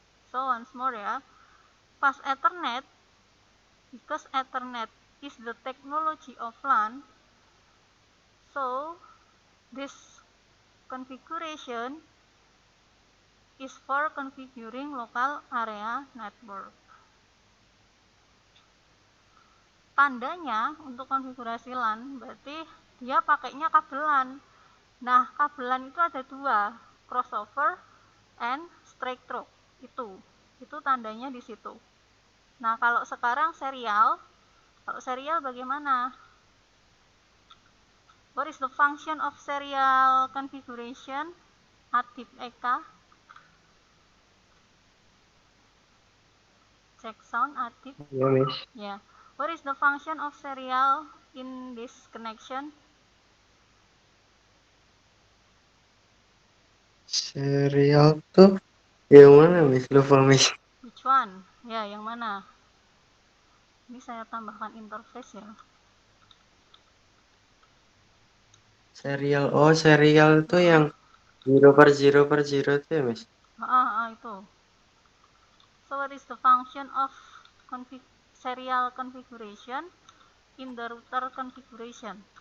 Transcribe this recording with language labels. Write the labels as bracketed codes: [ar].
[en] So once more ya, fast Ethernet, because Ethernet is the technology of LAN, so this configuration is for configuring local area network. [id] Tandanya untuk konfigurasi LAN berarti dia pakainya kabel LAN. Nah, kabel LAN itu ada 2, crossover and straight through. Itu tandanya di situ. Nah, kalau sekarang serial bagaimana? [en] What is the function of serial configuration? [id] Adib Eka. [en] Check sound Adib. [id] Ya, Miss. [en] Yeah. What is the function of serial in this connection? [id] Serial tuh yang mana, Miss? Lupa, Miss. [en] Which one? [id] Ya, yang mana? Ini saya tambahkan interface ya. Serial tuh yang 0 per 0 per 0 tuh ya, Miss? Itu. [en] So what is the function of serial configuration in the router configuration?